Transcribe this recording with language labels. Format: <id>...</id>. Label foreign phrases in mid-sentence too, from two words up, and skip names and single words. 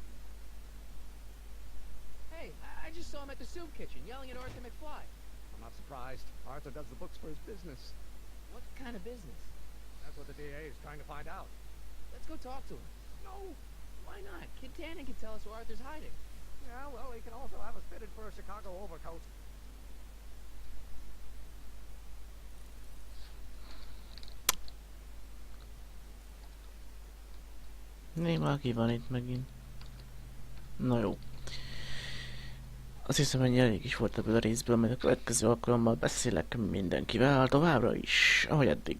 <en>Hey, I just saw him at the soup kitchen, yelling at Arthur McFly. I'm not surprised. Arthur does the books for his business. What kind of business? That's what the DA is trying to find out. Let's go talk to him. No! Why not? Kid Tannen can tell us where Arthur's hiding. Yeah, well, he can also have us fitted for a Chicago overcoat.</en> <hu>Néma, ki van itt megint? Na jó. Azt hiszem, ennyi elég is volt ebből a részből, majd a következő alkalommal beszélek mindenkivel, továbbra is, ahogy eddig.</hu>